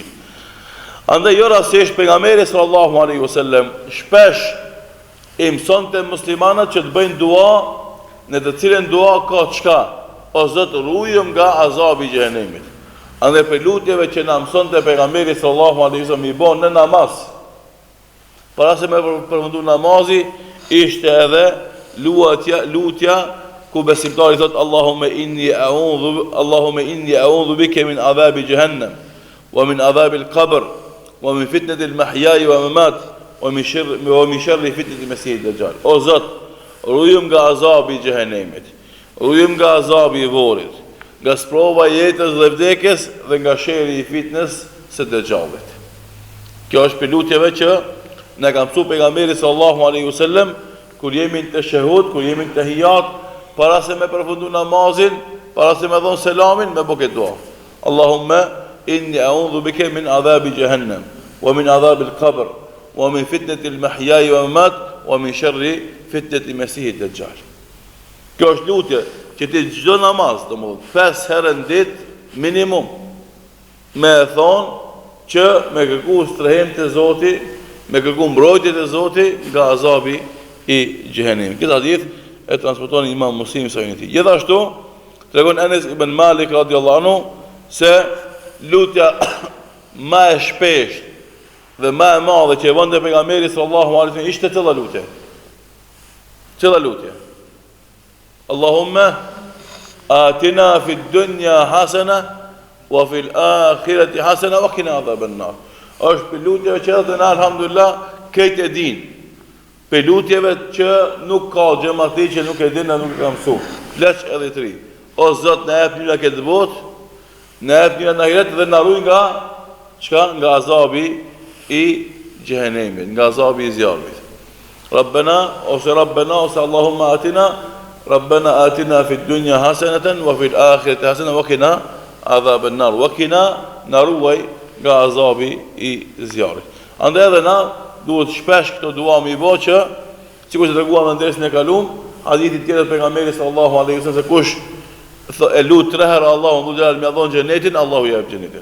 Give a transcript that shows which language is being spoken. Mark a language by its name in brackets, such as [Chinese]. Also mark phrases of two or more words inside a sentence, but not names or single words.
[Albanian] Andaj jo rastësisht pejgamberi [Arabic] صلى الله عليه وسلم [Albanian] shpesh i mësonte muslimanët që të bëjnë dua, në të cilën dua ka çka? O Zot, ruajmë nga azabi i xhenemit. Andaj për lutjeve që na mësonte pejgamberi [Arabic] صلى الله عليه وسلم [Albanian] i bën në namaz. Para se me përfundu namazi, ishte edhe lutja ku besimtari thot [Arabic] اللهم إني أعوذ بك من عذاب جهنم ومن عذاب القبر ومن فتنة المحيا والممات ومن شر فتنة المسيح الدجال. [Albanian] O Zot, ruajmë nga azabi i xhenemit, ruajmë nga azabi i varrit, nga sprova e jetës dhe vdekjes dhe nga sherri i fitnës së dajjalit. Kjo është për lutjeve që na ka mësuar pejgamberi [Arabic] صلى الله عليه وسلم [Albanian] kur jemi në tashahhud, kur jemi në tahiyat, para se me përfundu namazin, para se me dhon selamin, me bëket dua. [Arabic] اللهم إني أعوذ بك من عذاب جهنم ومن عذاب القبر ومن فتنة المحيا والممات ومن شر فتنة المسيح الدجال. [Albanian] Kjo është lutje që ti çdo namaz, domethënë 5 herë në ditë minimum, me thonë që me kërku strehim të Zoti, me kërku mbrojtje të Zoti nga azabi i xhenemit. Këtë hadith e transporton Imam Muslimi sa uniti. Gjithashtu tregon Enes ibn Malik [Arabic] رضي الله عنه [Albanian] se lutja më e shpeshtë dhe më e madhe që e vonte pejgamberi [Arabic] صلى الله عليه وسلم [Albanian] ishte cila lutje? Cila lutje? [Arabic] اللهم آتنا في الدنيا حسنة وفي الآخرة حسنة وقنا عذاب النار. [Albanian] Është për lutjeve që edhe na alhamdulillah këtë e din. Për lutjeve që nuk ka xhamati që nuk e din, nuk e ka mësuar. Flesh edhe të ri. O Zot, na jep një këtë botë, na jep një në ahiret dhe na ruaj nga çka? Nga azabi i xhenemit, nga azabi i zjarrit. [Arabic] Rabbana ose اللهم آتنا ربنا آتنا في الدنيا حسنة وفي الآخرة حسنة وقنا عذاب النار. وقنا [Albanian] na ruaj nga azabi i zjarrit. Andaj edhe na duhet shpesh këto dua me i bë që sikur të treguam në dersën e kaluam, hadithi tjetër pejgamberit [Arabic] صلى الله عليه وسلم [Albanian] se kush e lut 3 herë Allahun dhe më dhon xhenetin, Allahu i jep xhenetin.